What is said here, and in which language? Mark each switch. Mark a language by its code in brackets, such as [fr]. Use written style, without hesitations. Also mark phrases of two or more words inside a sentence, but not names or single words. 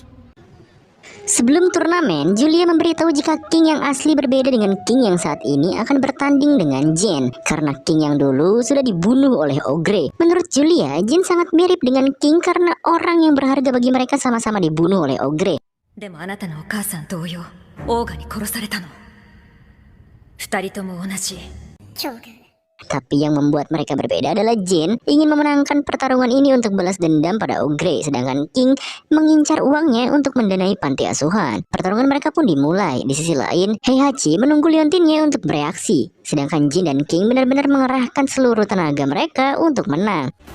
[id] Sebelum turnamen, Julia memberitahu jika King yang asli berbeda dengan King yang saat ini akan bertanding dengan Jin. Karena King yang dulu sudah dibunuh oleh Ogre. Menurut Julia, Jin sangat mirip dengan King karena orang yang berharga bagi mereka sama-sama dibunuh oleh Ogre. [ja] でもあなたのお母さん同様、オーガに殺されたの。二人とも同じ。 [id] Tapi yang membuat mereka berbeda adalah Jin ingin memenangkan pertarungan ini untuk balas dendam pada Ogre, sedangkan King mengincar uangnya untuk mendanai panti asuhan. Pertarungan mereka pun dimulai. Di sisi lain, Heihachi menunggu Leontinnya untuk bereaksi, sedangkan Jin dan King benar-benar mengerahkan seluruh tenaga mereka untuk menang.